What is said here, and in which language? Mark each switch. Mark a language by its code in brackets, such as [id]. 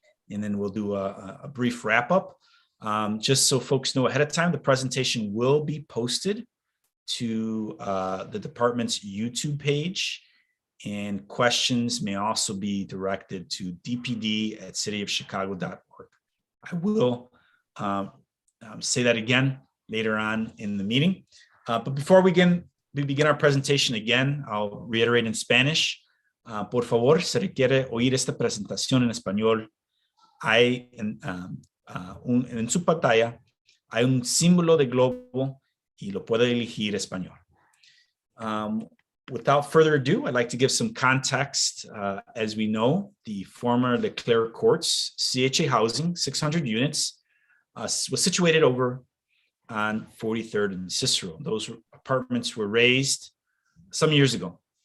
[en] And then we'll do a brief wrap up. Just so folks know ahead of time, the presentation will be posted to the department's YouTube page, and questions may also be directed to dpd@cityofchicago.org. I will say that again later on in the meeting. But before we begin our presentation again, I'll reiterate in Spanish. [es] Por favor, se requiere oír esta presentación en español. Hay en su pantalla hay un símbolo de globo y lo puede elegir español. [en] Without further ado, I'd like to give some context. As we know, the former Leclerc Courts CHA housing, 600 units, was situated over on 43rd and Cicero. Those apartments were raised some years ago.